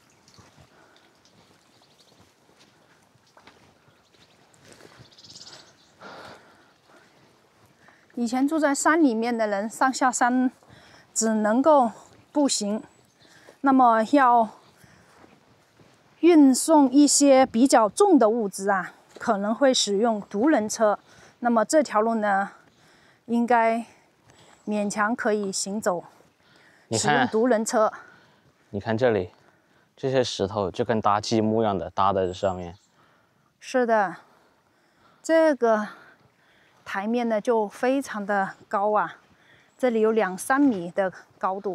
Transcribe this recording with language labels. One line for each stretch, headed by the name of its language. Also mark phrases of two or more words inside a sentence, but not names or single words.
Chinese: 以前住在山裡面的人，上下山只能夠步行，那麼要運送一些比較重的物資啊，可能會使用獨輪車。那麼這條路呢，應該勉強可以行走。使用獨輪車。你看這裡，這些石頭就跟搭積木一樣的搭在這上面。是的，這個台面呢就非常的高啊，這裡有2-3米的高度。